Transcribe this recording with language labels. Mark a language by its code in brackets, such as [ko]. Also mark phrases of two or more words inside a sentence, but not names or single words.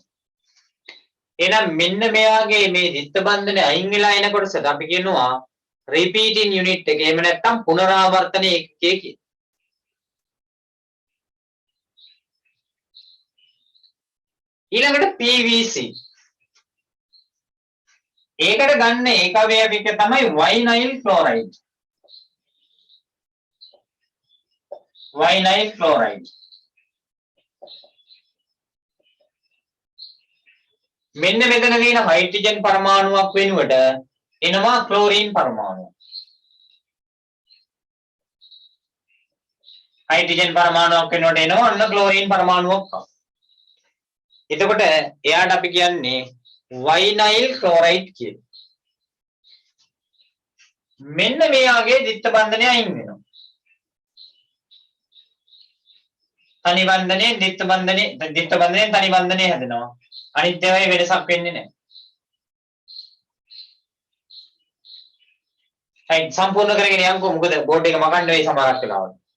[si] එහෙනම් මෙන්න මෙයාගේ මේ ද්විත්ව බන්ධනය අයින් වෙලා එන කොටසට අපි කියනවා [en] repeating unit [si] එක. එහෙම නැත්නම් පුනරාවර්තන ඒකකය කියලා. ඊළඟට PVC. ඒකට ගන්න ඒකවයවික තමයි [en] vinyl chloride. vinyl chloride. [si] මෙන්න මෙතන තියෙන හයිඩ්‍රජන් පරමාණුවක් වෙනුවට එනවා ක්ලෝරින් පරමාණුවක්. හයිඩ්‍රජන් පරමාණුවක් වෙනුවට එනවා අන්න ක්ලෝරින් පරමාණුවක්. එතකොට එයාට අපි කියන්නේ [en] vinyl chloride [si] කියලා. මෙන්න මෙයාගේ දිත්ත බන්ධනය අයින් වෙනවා. තනි බන්ධනේ දිත්ත බන්ධනේ තනි බන්ධනේ හැදෙනවා. අනිත් ඒවායේ වෙනසක් වෙන්නේ නැහැ. හයි සම්පූර්ණ කරගෙන යන්කෝ මොකද බෝඩ් එක මකන්න වෙයි සමහරක් වෙලාවට.